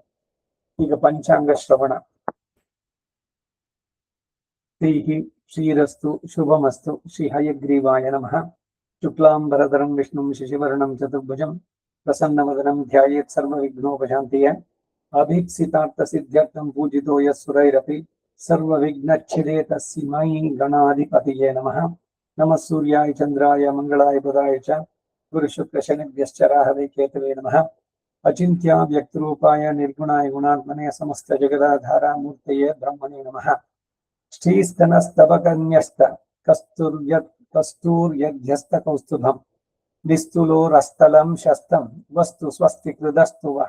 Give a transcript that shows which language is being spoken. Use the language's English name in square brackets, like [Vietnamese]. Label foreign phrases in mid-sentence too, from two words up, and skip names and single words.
[Kannada] ಈಗ ಪಂಚಾಂಗ ಶ್ರವಣ. [Sanskrit] ಶ್ರೀರಸ್ತು ಶುಭಮಸ್ತು. ಶ್ರೀ ಹಯಗ್ರೀವಾಯ ನಮಃ. ಶುಕ್ಲಾಂಬರಧರಂ ವಿಷ್ಣುಂ ಶಶಿವರ್ಣಂ ಚತುರ್ಭುಜಂ ಪ್ರಸನ್ನವದನಂ ಧ್ಯಾಯೇತ್ ಸರ್ವವಿಘ್ನೋಪಶಾಂತಿಯ. ಅಭೀಪ್ಸಿತಾರ್ಥ ಸಿದ್ಧ್ಯರ್ಥಂ ಪೂಜಿತೋ ಯಸ್ಸುರೈರಪಿ ಸರ್ವವಿಘ್ನಚ್ಛಿದೇ ತಸ್ಮೈ ಗಣಾಧಿಪತಿಯೇ ನಮಃ. ನಮಃ ಸೂರ್ಯಾಯ ಚಂದ್ರಾಯ ಮಂಗಳಾಯ ಬುಧಾಯ ಚ ಗುರು ಶುಕ್ರ ಶನಿಭ್ಯಶ್ಚ ರಾಹವೇ ಕೇತವೇ ನಮಃ. ಅಚಿಂತ್ಯ ವ್ಯಕ್ತರೂಪಾಯ ನಿರ್ಗುಣಾಯ ಗುಣಾತ್ಮನೇ ಸಮಸ್ತ ಜಗದಾಧಾರ ಮೂರ್ತಯೇ ಬ್ರಹ್ಮಣೇ ನಮಃ. ಶ್ರೀಸ್ತನಸ್ತವಕನ್ಯಸ್ತ ಕಸ್ತೂರ್ಯಧ್ಯಸ್ತ ಕೌಸ್ತುಭಂ ನಿಸ್ತುಲೋರಸ್ಥಲಂ ಶಸ್ತಂ ವಸ್ತು ಸ್ವಸ್ತಿ ಕೃದಸ್ತು ವಹ.